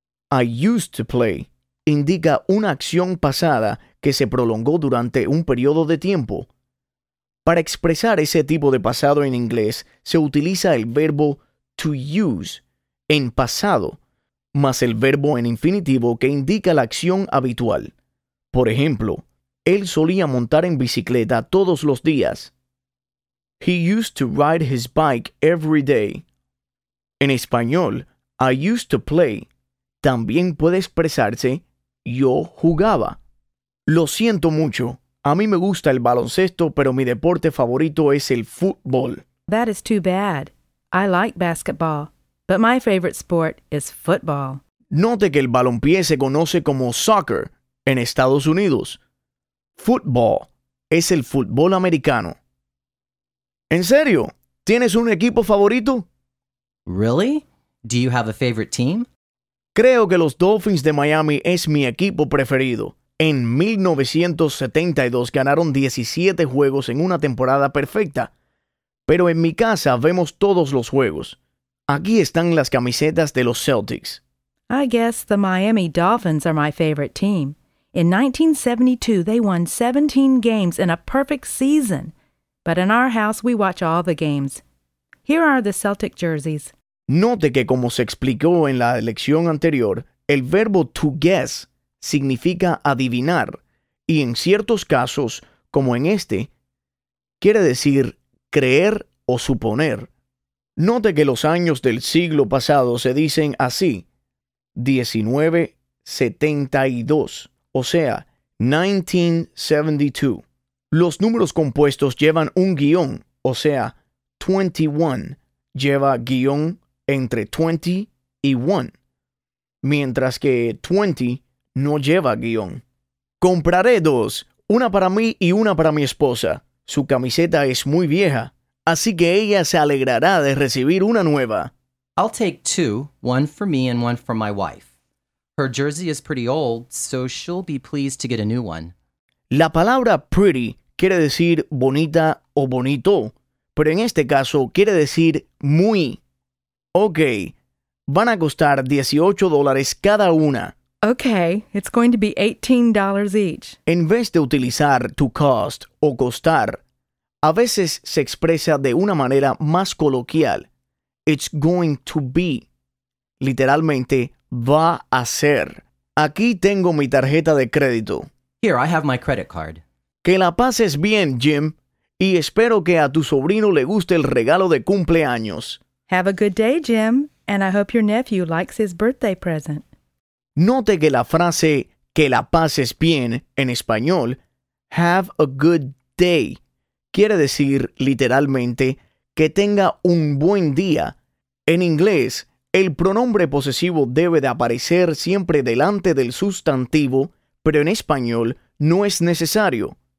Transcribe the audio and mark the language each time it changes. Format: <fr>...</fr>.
<en>I used to play</en> <es>indica una acción pasada que se prolongó durante un periodo de tiempo. Para expresar ese tipo de pasado en inglés, se utiliza el verbo to use en pasado, más el verbo en infinitivo que indica la acción habitual. Por ejemplo, él solía montar en bicicleta todos los días.</es> <en>He used to ride his bike every day.</en> <es>En español,</es> <en>I used to play.</en> <es>También puede expresarse yo jugaba. Lo siento mucho. A mí me gusta el baloncesto, pero mi deporte favorito es el fútbol.</es> <en>That is too bad. I like basketball, but my favorite sport is football.</en> <es>Note que el balompié se conoce como soccer en Estados Unidos. Football es el fútbol americano. ¿En serio? ¿Tienes un equipo favorito?</es> <en>Really? Do you have a favorite team?</en> <es>Creo que los Dolphins de Miami es mi equipo preferido. En 1972 ganaron 17 juegos en una temporada perfecta. Pero en mi casa vemos todos los juegos. Aquí están las camisetas de los Celtics.</es> <en>I guess the Miami Dolphins are my favorite team. In 1972, they won 17 games in a perfect season. But in our house, we watch all the games. Here are the Celtic jerseys.</en> <es>Note que, como se explicó en la lección anterior, el verbo to guess significa adivinar, y en ciertos casos, como en este, quiere decir creer o suponer. Note que los años del siglo pasado se dicen así, 1972, o sea, 1972. Los números compuestos llevan un guión, o sea, 21 lleva guión entre 20 y 1, mientras que 20 no lleva guión. Compraré dos, una para mí y una para mi esposa. Su camiseta es muy vieja, así que ella se alegrará de recibir una nueva.</es> <en>I'll take two, one for me and one for my wife. Her jersey is pretty old, so she'll be pleased to get a new one.</en> <es>La palabra pretty, que quiere decir bonita o bonito, pero en este caso quiere decir muy. Ok, van a costar $18 cada una.</es> <en>Ok, it's going to be $18 each.</en> <es>En vez de utilizar to cost o costar, a veces se expresa de una manera más coloquial.</es> <en>It's going to be.</en> <es>Literalmente, va a ser. Aquí tengo mi tarjeta de crédito.</es> <en>Here, I have my credit card.</en> <es>Que la pases bien, Jim, y espero que a tu sobrino le guste el regalo de cumpleaños.</es> <en>Have a good day, Jim, and I hope your nephew likes his birthday present.</en> <es>Note que la frase que la pases bien en español,</es> <en>have a good day,</en> <es>quiere decir literalmente que tenga un buen día. En inglés, el pronombre posesivo debe de aparecer siempre delante del sustantivo, pero en español no es necesario.</es>